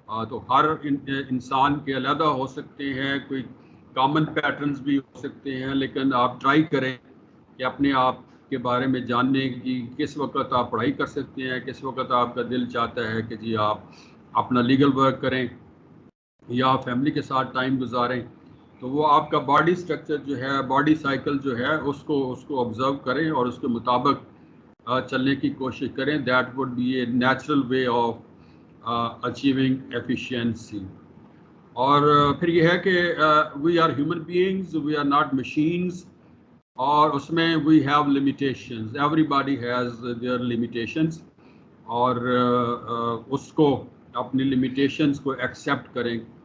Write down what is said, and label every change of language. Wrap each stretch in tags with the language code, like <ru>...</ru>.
<ur>تو ہر انسان کے علیحدہ ہو سکتے ہیں, کوئی کامن پیٹرنز بھی ہو سکتے ہیں, لیکن آپ ٹرائی کریں کہ اپنے آپ کے بارے میں جاننے کی کس وقت آپ پڑھائی کر سکتے ہیں, کس وقت آپ کا دل چاہتا ہے کہ جی آپ اپنا لیگل ورک کریں یا فیملی کے ساتھ ٹائم گزاریں. تو وہ آپ کا باڈی سٹرکچر جو ہے, باڈی سائیکل جو ہے اس کو آبزرو کریں اور اس کے مطابق چلنے کی کوشش کریں.</ur> <en>That would be a natural way of achieving efficiency.</en> <ur>اور پھر یہ ہے کہ</ur> <en>We are human beings, we are not machines, اور اس میں we have limitations. Everybody has their limitations,</en> <ur>اور اس کو اپنی لمیٹیشنز کو ایکسیپٹ کریں.</ur>